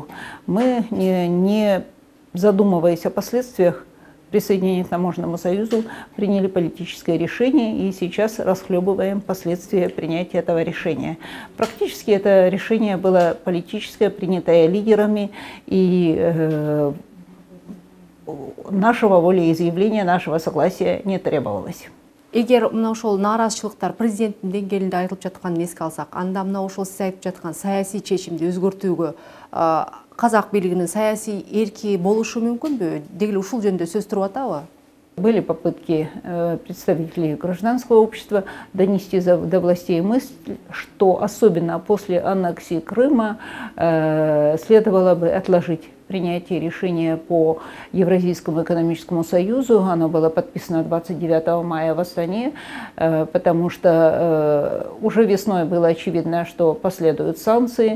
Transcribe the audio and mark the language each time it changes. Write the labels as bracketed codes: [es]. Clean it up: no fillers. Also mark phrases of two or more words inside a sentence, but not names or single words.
[ru] Мы, не задумываясь о последствиях присоединения к таможенному союзу, приняли политическое решение и сейчас расхлебываем последствия принятия этого решения. Практически это решение было политическое, принятое лидерами, и нашего волеизъявления, нашего согласия не требовалось. [ky] Эгер мына ошол нааразычылыктар президенттин деңгээлинде айтылып жатканын эске алсак, анда мына ошол сиз айтып жаткан саясий чечимди өзгөртүүгө казак бийлигинин саясий эрки болушу мүмкүнбү? Деги ушул жөнүндө сөз туруп атабы? [ru] Были попытки представителей гражданского общества донести до властей мысль, что особенно после аннексии Крыма следовало бы отложить принятие решения по Евразийскому экономическому союзу. Оно было подписано 29 мая в Астане, потому что уже весной было очевидно, что последуют санкции.